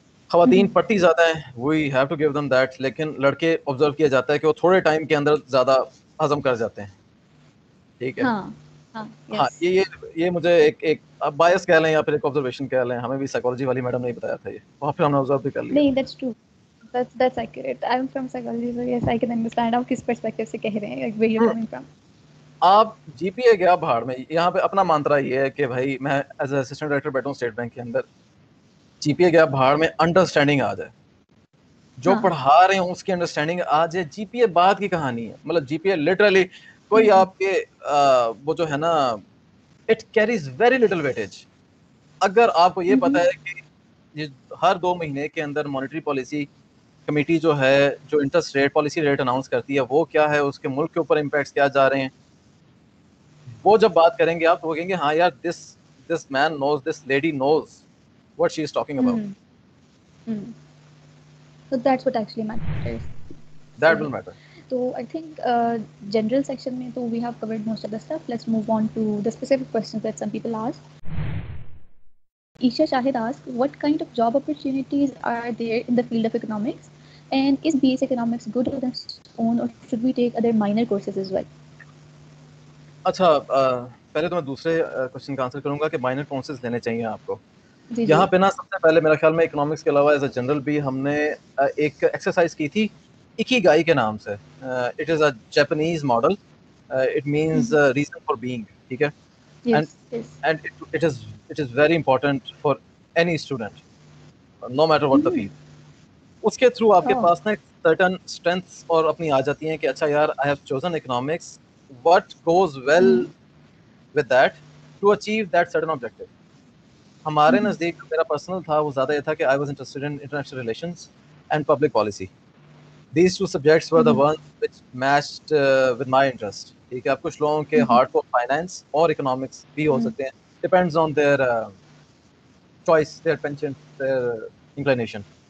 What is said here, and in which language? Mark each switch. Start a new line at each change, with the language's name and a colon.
Urdu: خواتین پڑھتی زیادہ ہیں,
English: we have to give them that,
Urdu: لیکن لڑکے آبزرو کیا جاتا ہے کہ وہ تھوڑے ٹائم کے اندر زیادہ ہضم کر جاتے ہیں. ٹھیک ہے, ہاں یہ مجھے ایک بایس کہہ لیں یا پھر ایک آبزرویشن کہہ لیں, ہمیں بھی سائیکالوجی والی میڈم نے بتایا تھا یہ, وہاں پہ ہم نے آبزرو بھی کر لیا.
English: نہیں that's true, that's accurate. I'm from psychology, so yes, I can understand
Urdu: آپ کس
English: perspective
Urdu: سے کہہ رہے ہیں,
English: like where you're coming from.
Urdu: آپ جی پی اے گیا بہاڑ میں, یہاں پہ اپنا مانترا یہ ہے کہ بھائی میں ایز اے اسسٹنٹ ڈائریکٹر بیٹھا ہوں اسٹیٹ بینک کے اندر, جی پی اے گیا بہاڑ میں, انڈرسٹینڈنگ آ جائے, جو پڑھا رہے ہیں اس کی انڈرسٹینڈنگ آ جائے. جی پی اے بعد کی کہانی ہے, مطلب جی پی اے لٹرلی کوئی آپ کے وہ جو ہے نا,
English: It carries very little weightage.
Urdu: اگر آپ کو یہ پتا ہے کہ یہ ہر 2 مہینے کے اندر مانیٹری پالیسی کمیٹی جو ہے, جو interest rate policy rate announce کرتی ہے, وہ کیا ہے, اس کے ملک کے اوپر امپیکٹس کیا جا رہے ہیں, وہ جب بات کریں گے آپ تو وہ کہیں گے ہاں یار
English: This man knows, this lady knows what she is talking about. So that's what actually matters. That will matter. So I think general section mein to we have covered most of the stuff. Let's move on to the specific questions that some people ask. Isha Shahid asked, what kind of job opportunities are there in the field of economics? And is BS economics good on its own, or should we take other minor courses as well?
Urdu: اچھا پہلے تو میں دوسرے question کا answer کروں گا کہ minor courses لینے چاہیے آپ کو. جی یہاں پہ نا سب سے پہلے میرا خیال میں اکنامکس کے علاوہ ایز اے جنرل بھی ہم نے ایک ایکسرسائز کی تھی اکیگائی کے نام سے.
English: It is a Japanese model, it means reason for being. ٹھیک ہے, and it is very important for any student no matter what the field.
Urdu: اس کے تھرو آپ کے پاس نا سرٹن اسٹرینتھس اور اپنی آ جاتی ہیں کہ اچھا یار
English: I have chosen economics, what goes well with that to achieve that certain objective.
Urdu: ہمارے نزدیک میرا پرسنل تھا وہ زیادہ یہ تھا کہ
English: I was interested in international relations and public policy. These 2 subjects were the ones which matched with my interest.
Urdu: ٹھیک ہے, اب کچھ لوگوں کے ہارڈ کور فائنانس اور اکنامکس بھی ہو سکتے ہیں,
English: Depends on their choice, their passion, their inclination.